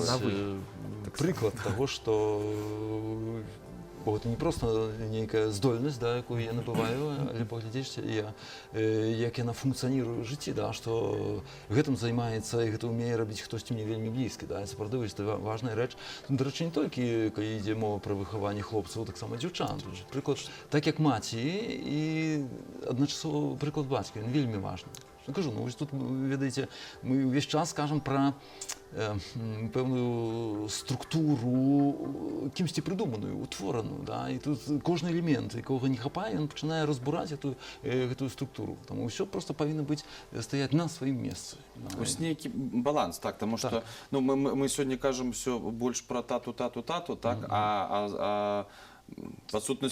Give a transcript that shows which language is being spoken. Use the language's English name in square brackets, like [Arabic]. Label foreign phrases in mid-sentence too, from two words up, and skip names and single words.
[Belarusian] Прыклад таго, што это не проста нейкая здольнасць, да, якую я набываю, але паглядзець, як яна функцыяніруе ў жыцці, да, што гэтым займаецца і гэта ўмее рабіць хтосьці мне вельмі блізкі. Да, сапраўды, гэта важная рэч. Дарэчы, не толькі, калі ідзе мова пра выхаванне хлопцаў, таксама дзяўчат. Прыклад, так як маці і адначасова прыклад бацькі, ён вельмі важны. Кажу, вось тут, ведаеце, мы ўвесь час кажам пра [Ukrainian] певну структуру кимось придуману, утворену. [Belarusian] Да? [Ukrainian] І тут кожен елемент, якого не хапає, він починає розбирати цю структуру. Тому все просто повинно бути, стояти на своєму місці. Да? Ось некий баланс, так, тому що ну, ми сьогодні кажемо все більше про тату, так, а по сутності,